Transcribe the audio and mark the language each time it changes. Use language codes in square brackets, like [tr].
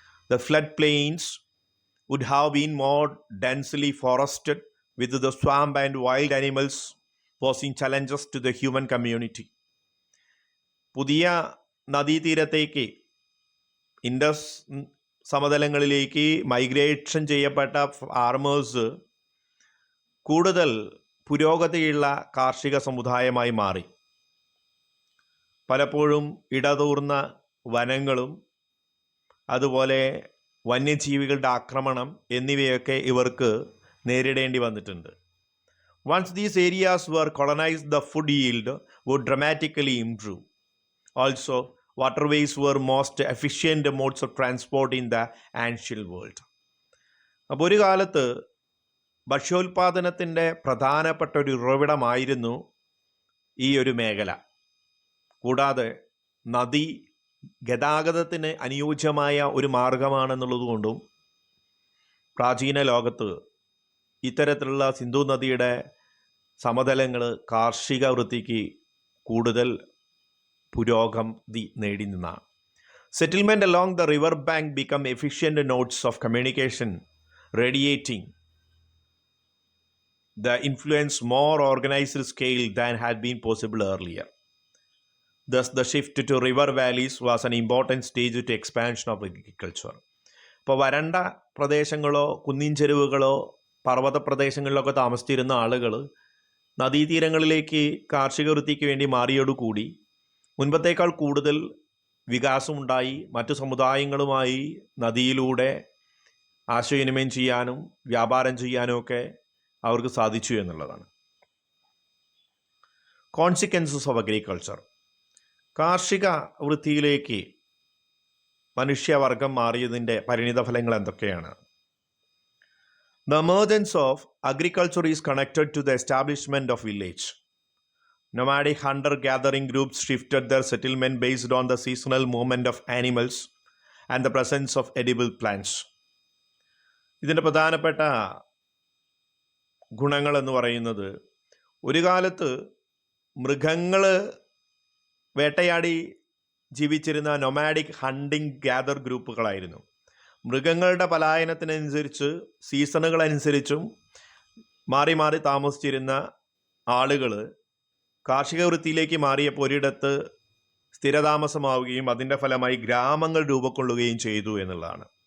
[en] The floodplains would have been more densely forested, with the swamp and wild animals posing challenges to the human community. [ml] പുതിയ നദീതീരത്തേക്ക്, Indus സമതലങ്ങളിലേക്ക് migration ചെയ്യപ്പെട്ട farmers കൂടുതൽ പുരോഗതിയുള്ള കാർഷിക സമുദായമായി മാറി. പലപ്പോഴും ഇടതൂർന്ന വനങ്ങളും അതുപോലെ വന്യജീവികളുടെ ആക്രമണം എന്നിവയൊക്കെ ഇവർക്ക് നേരിടേണ്ടി വന്നിട്ടുണ്ട്. [en] Once these areas were colonized, the food yield would dramatically improve. Also, waterways were most efficient modes of transport in the ancient world. [ml] അപ്പോൾ ഒരു കാലത്ത് ഭക്ഷ്യോൽപാദനത്തിൻ്റെ പ്രധാനപ്പെട്ട ഒരു ഉറവിടമായിരുന്നു ഈ ഒരു മേഖല. കൂടാതെ നദി ഗതാഗതത്തിന് അനുയോജ്യമായ ഒരു മാർഗമാണെന്നുള്ളതുകൊണ്ടും പ്രാചീന ലോകത്ത് ഇത്തരത്തിലുള്ള സിന്ധു നദിയുടെ സമതലങ്ങൾ കാർഷിക വൃത്തിക്ക് കൂടുതൽ പുരോഗതി നേടി നിന്നാണ്. [en] Settlement along the river bank become efficient nodes of communication, radiating the influence more organized scale than had been possible earlier. Thus, the shift to river valleys was an important stage to expansion of agriculture. [ml] ഇപ്പോൾ വരണ്ട പ്രദേശങ്ങളോ കുന്നിൻ ചെരുവുകളോ പർവ്വത പ്രദേശങ്ങളിലൊക്കെ താമസിച്ചിരുന്ന ആളുകൾ നദീതീരങ്ങളിലേക്ക് കാർഷിക വൃത്തിക്ക് വേണ്ടി മാറിയോടുകൂടി മുൻപത്തേക്കാൾ കൂടുതൽ വികാസമുണ്ടായി. മറ്റു സമുദായങ്ങളുമായി നദിയിലൂടെ ആശയവിനിമയം ചെയ്യാനും വ്യാപാരം ചെയ്യാനും ഒക്കെ അവർക്ക് സാധിച്ചു എന്നുള്ളതാണ്. [en] Consequences of agriculture. [ml] കാർഷിക വൃത്തിയിലേക്ക് മനുഷ്യവർഗം മാറിയതിൻ്റെ പരിണിതഫലങ്ങൾ എന്തൊക്കെയാണ്? [en] The emergence of agriculture is connected to the establishment of village. Nomadic hunter-gathering groups shifted their settlement based on the seasonal movement of animals and the presence of edible plants. [ml] ഇതിൻ്റെ പ്രധാനപ്പെട്ട ഗുണങ്ങൾ എന്ന് പറയുന്നത്, ഒരു കാലത്ത് മൃഗങ്ങൾ വേട്ടയാടി ജീവിച്ചിരുന്ന നൊമാഡിക് ഹണ്ടിങ് ഗ്യാദർ ഗ്രൂപ്പുകളായിരുന്നു. മൃഗങ്ങളുടെ പലായനത്തിനനുസരിച്ച് സീസണുകളനുസരിച്ചും മാറി മാറി താമസിച്ചിരുന്ന ആളുകൾ കാർഷിക വൃത്തിയിലേക്ക് മാറിയപ്പോൾ ഒരിടത്ത് സ്ഥിരതാമസമാവുകയും അതിൻ്റെ ഫലമായി ഗ്രാമങ്ങൾ രൂപക്കൊള്ളുകയും ചെയ്തു എന്നുള്ളതാണ്.